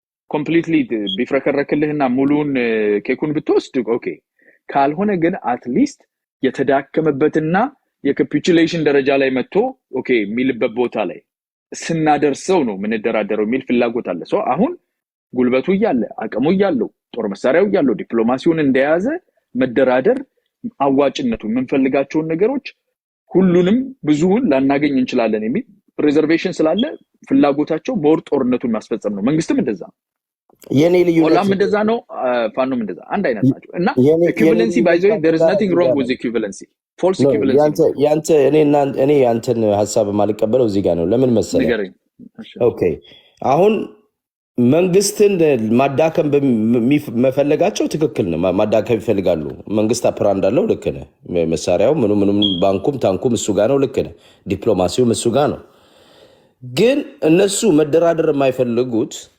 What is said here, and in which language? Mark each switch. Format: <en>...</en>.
<am>ኮምፕሊትሊ ቢፍረከረክልህና ሙሉን ኬኩን ብትወስድ ኦኬ ካልሆነ ግን አትሊስት የተዳከመበትና የካፒቹሌሽን ደረጃ ላይ መጥቶ ኦኬ የሚልበት ቦታ ላይ ስናደርሰው ነው ምንደራደረው የሚል ፍላጎት አለ ሶ አሁን ጉልበቱ ይያለ አቅሙ ይያለው ጦር መሳሪያው ይያለው ዲፕሎማሲውን እንደያዘ መደራደር አዋጭነቱ ምንፈልጋቸውን ነገሮች ሁሉንም ብዙውን ላናገኝ እንችላለን የሚል ሪዘርቬሽን ስላለ ፍላጎታቸው ቦር ጦርነቱን ማስፈጸም ነው መንግስትም እንደዛ የኔ ልዩ ኦላም እንደዛ ነው ፋኖም እንደዛ አንድ አይነት ናቸው እና</am> <en>equivalency by the way there is nothing wrong with equivalency false equivalency</en> <am>ያንተ እኔ ያንተን ሐሳብ ማልቀበለው እዚህ ጋር ነው ለምን መሰለህ ኦኬ አሁን መንግስትን ማዳከም መፈለጋቸው ትክክል ነው ማዳከም ይፈልጋሉ መንግስት አፕራንድ አለው ልክ ነው መሳሪያው ምንም ባንኩም ታንኩም እሱ ጋር ነው ልክ ነው ዲፕሎማሲውም እሱ ጋር ነው ግን እነሱ መደራደር የማይፈልጉት</am>